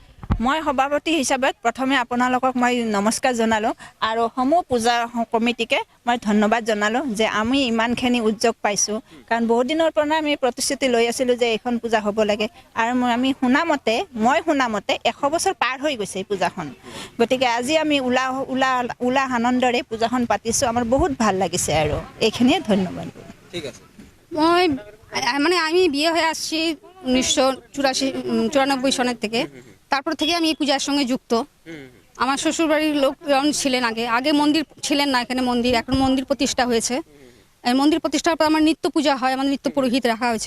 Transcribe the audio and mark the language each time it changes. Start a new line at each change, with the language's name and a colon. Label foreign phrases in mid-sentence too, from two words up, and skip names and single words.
Assamese: মই সভাপতি হিচাপে প্ৰথমে আপোনালোকক মই নমস্কাৰ জনালোঁ আৰু সমূহ পূজা কমিটিকে মই ধন্যবাদ জনালোঁ যে আমি ইমানখিনি উদ্যোগ পাইছোঁ। কাৰণ বহুত দিনৰ পৰা আমি প্ৰতিশ্ৰুতি লৈ আছিলোঁ যে এইখন পূজা হ'ব লাগে আৰু মই শুনামতে 100 বছৰ পাৰ হৈ গৈছে এই পূজাখন। গতিকে আজি আমি উলাহ আনন্দৰে পূজাখন পাতিছোঁ। আমাৰ বহুত ভাল লাগিছে আৰু এইখিনিয়ে ধন্যবাদ। ঠিক আছে।
Bangla: আমি বিয়ে হয়ে আসছি 1994 সনের থেকে। তারপর থেকে আমি এই পূজার সঙ্গে যুক্ত। আমার শ্বশুরবাড়ির লোকজন ছিলেন আগে মন্দির ছিলেন না, এখানে মন্দির, এখন মন্দির প্রতিষ্ঠা হয়েছে। এই মন্দির প্রতিষ্ঠার পর আমার নিত্য পূজা হয়, আমাদের নিত্য পুরোহিত রাখা হয়েছে।